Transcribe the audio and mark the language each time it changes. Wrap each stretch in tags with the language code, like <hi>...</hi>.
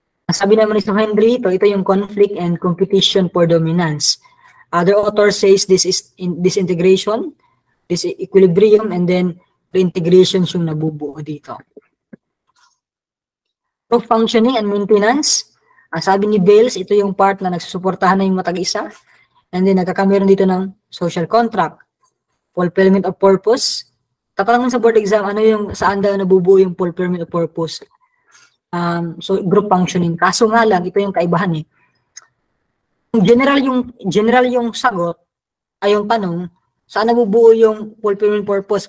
<tl>Sabi naman ni Sir Henry, ito yung</tl> <en>conflict and competition for dominance. Other authors says this is disintegration, disequilibrium, and then reintegration</en> <tl>yung nabubuo dito.</tl> <en>So, functioning and maintenance.</en> <tl>Ang sabi ni Bales, ito yung part na nagsusuportahan na yung matag-isa. And then, nagkakameron dito ng social contract.</tl> <en>Fulfillment of purpose.</en> <tl>Tatanungin sa board exam, ano yung, saan daw nabubuo yung</tl> <en>fulfillment of purpose?</en> <tl>So, group functioning. Kaso nga lang, ito yung kaibahan eh. General yung sagot, ay yung tanong, saan nabubuo yung fulfillment purpose?</tl>